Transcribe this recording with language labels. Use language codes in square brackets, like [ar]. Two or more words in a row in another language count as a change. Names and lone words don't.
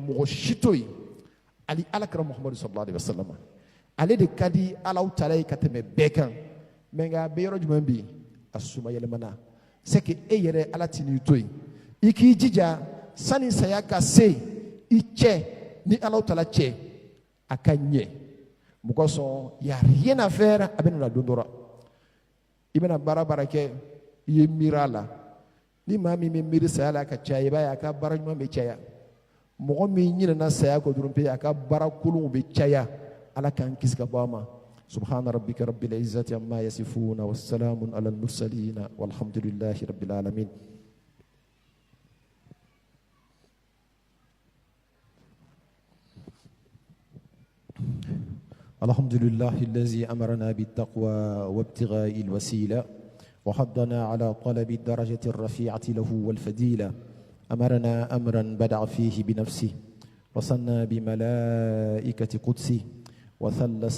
[bm] mɔgɔ si to yen ali alakira Muhamadu [ar] صلى الله عليه وسلم [bm] ale de ka di Alahu Taala ye ka tɛmɛ bɛɛ kan mais nka a bɛ yɔrɔ jumɛn bi a suma yɛlɛmana [fr] c'est que [bm] e yɛrɛ Ala t'i n'i to yen i k'i jija sani saya ka se i cɛ ni Alahu Taala cɛ a ka ɲɛ mun kosɔn [fr] y a rien à faire [bm] a bɛ na don dɔ la i bɛna baara baara kɛ i ye miiri a la ni maa min bɛ miiri saya la ka caya i b'a ye a ka baara ɲuman bɛ caya mɔgɔ min ɲinɛna saya kɔ dɔrɔn pe a ka baara kolonw bɛ caya Ala k'an kisi ka bɔ a ma [ar] سبحان ربك رب العزة عما يصفون وسلام على المرسلين والحمد لله رب العالمين. الحمد لله الذي أمرنا بالتقوى وابتغاء الوسيلة وحضنا على طلب الدرجة الرفيعة له والفضيلة أمرنا أمرا بدع فيه بنفسه وصلنا بملائكة قدسه وثلث